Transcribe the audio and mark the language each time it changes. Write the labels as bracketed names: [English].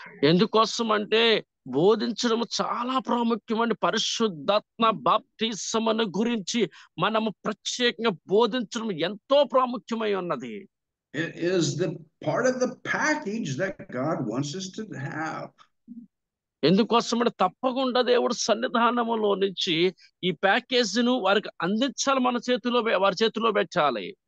[Telugu] ఎందుకోసం అంటే బోధించడం చాలా ప్రాముఖ్యమండి. పరిశుద్ధాత్మ బాప్తిసమును గురించి మనము ప్రత్యేకంగా బోధించడం ఎంతో ప్రాముఖ్యమై ఉన్నది. [English] It is the part of the package that God wants us to have. [Telugu] ఎందుకోసం అంటే తప్పకుండా దేవుడు సన్నిధానములో నుంచి ఈ ప్యాకేజీను వారికి అందించాలి, వారి చేతిలో పెట్టాలి.